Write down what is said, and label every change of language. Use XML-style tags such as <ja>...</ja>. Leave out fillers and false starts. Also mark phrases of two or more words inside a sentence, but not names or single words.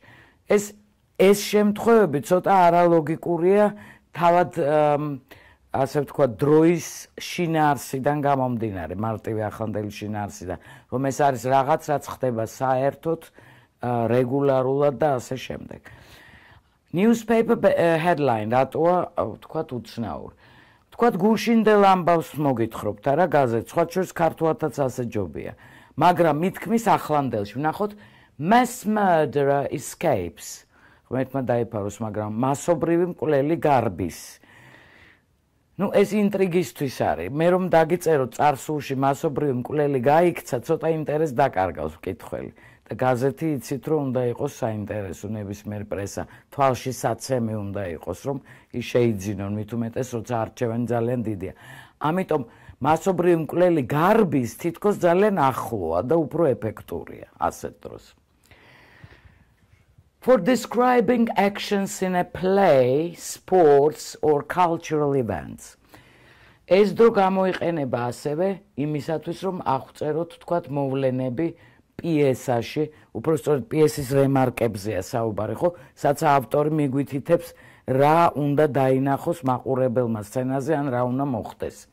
<ka>ეს შემთხვევები ცოტა არალოგიკურია, თავად ასე ვთქვათ, დროის შინაარსიდან გამომდინარე, მარტივი ახლანდელი შინაარსიდან, რომ ეს არის რაღაც, რაც ხდება საერთოდ, რეგულარულად და ასე შემდეგ.</ka> <en>Newspaper headline</en> <ka>რატოა ვთქვათ უცნაური. ვთქვათ გულშინდელ ამბავს მოგითხრობთ არა გაზეთს, სხვა შორის ქართულადაც ასე ჯობია. მაგრამ მითქმის ახლანდელში, ვნახოთ</ka> <en>mass murderer escapes.</en> <ka>ღმერთმა დაიფაროს, მაგრამ მასობრივი მკვლელი გარბის. ნუ ეს ინტრიგისთვის არის. მე რომ დაგიწერო წარსულში მასობრივი მკვლელი გაიქცა, ცოტა ინტერესს დაკარგავს მკითხველი. და გაზეთი იცით რომ უნდა იყოს საინტერესო, ნებისმიერ პრესა თვალში საცემი უნდა იყოს, რომ ის შეიძინონ, მით უმეტეს როცა არჩევანი ძალიან დიდია. ამიტომ მასობრივი მკვლელი გარბის თითქოს ძალიან ახლოა და უფრო ეფექტურია ასეთ დროს.</ka> <en>For describing actions in a play, sports or cultural events.</en> <ka>ეს დრო გამოიყენება ასევე იმისათვის, რომ აღწეროთ, თქვათ, მოვლენები პიესაში, უпростоრად პიესის რემარკებზეა საუბარი, ხო? სადაც ავტორი მიგვითითებს რა უნდა დაინახოს მაყურებელმა სცენაზე, ან რა უნდა მოხდეს.</ka>